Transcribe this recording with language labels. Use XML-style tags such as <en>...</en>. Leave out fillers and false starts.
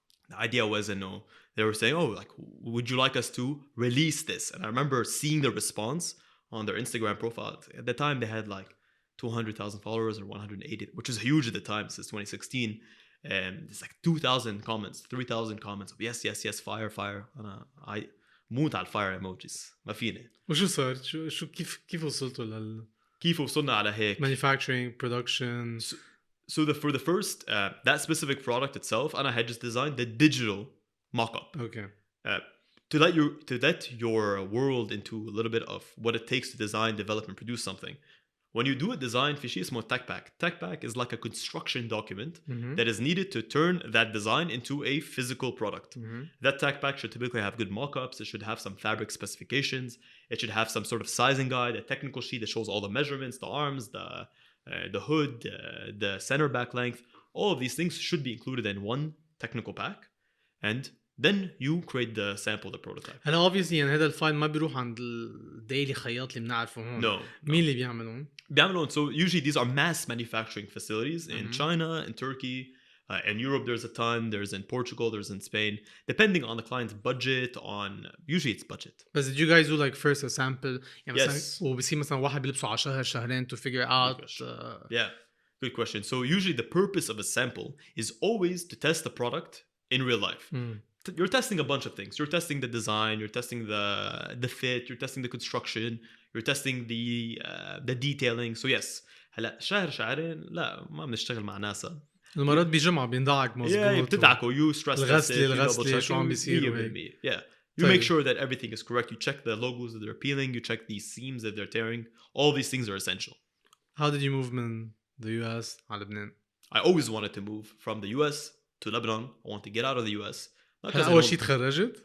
<en>The idea was, they were saying, oh, like, would you like us to release this? And I remember seeing the response on their Instagram profile. At the time, they had like 200,000 followers or 180, which is huge at the time since 2016. It's like 2,000 comments, 3,000 comments of yes, fire.</en> <ar>I موت على الفاير emojis. ما فيني. وشو صار؟ شو كيف وصلتوا كيف وصلنا على هيك؟</ar> <en>Manufacturing, production. So for the first, that specific product itself, I had just designed the digital mock-up. Okay. To let your world into a little bit of what it takes to design, develop, and produce something. When you do a design,</en> <ar>في شيء اسمه</ar> <en>tech pack. Tech pack is like a construction document that is needed to turn that design into a physical product. That tech pack should typically have good mock-ups. It should have some fabric specifications. It should have some sort of sizing guide, a technical sheet that shows all the measurements, the arms, the hood, the center back length. All of these things should be included in one technical pack. And then you create the sample, the prototype.</en> <ar>هلا obviously يعني هذا الفايل ما بيروح عند الديلي خياط اللي بنعرفه هون.</ar> <en>No.</en> <ar>مين اللي بيعملون؟</ar> <en>So usually these are mass manufacturing facilities in China, in Turkey, in Europe. There's a ton. There's in Portugal. There's in Spain. Depending on the client's budget, usually it's budget. But did you guys do like first a sample?</en> <ar>يعني</ar> <en>Yes.</en> <ar>مثلا وبصير مثلا واحد بيلبسه على شهرين</ar> <en>to figure out. Yeah, good question. So usually the purpose of a sample is always to test the product in real life. You're testing a bunch of things. You're testing the design. You're testing the fit. You're testing the construction. You're testing the detailing. So yes.</en> <ar>هلا شهرين لا ما بنشتغل مع ناسا. المرات بجمعة بيندعك مظبوط. بتدعكوا.</ar> <en>You stress test it.</en> <ar>الغسلة شو عم بيصير.</ar> <en>Yeah. You make sure that everything is correct. You check the logos that they're peeling. You check the seams that they're tearing. All these things are essential. How did you move من the US على لبنان? I always wanted to move from the US to Lebanon. I want to get out of the US.</en> <ar>أول شيء تخرجت؟</ar>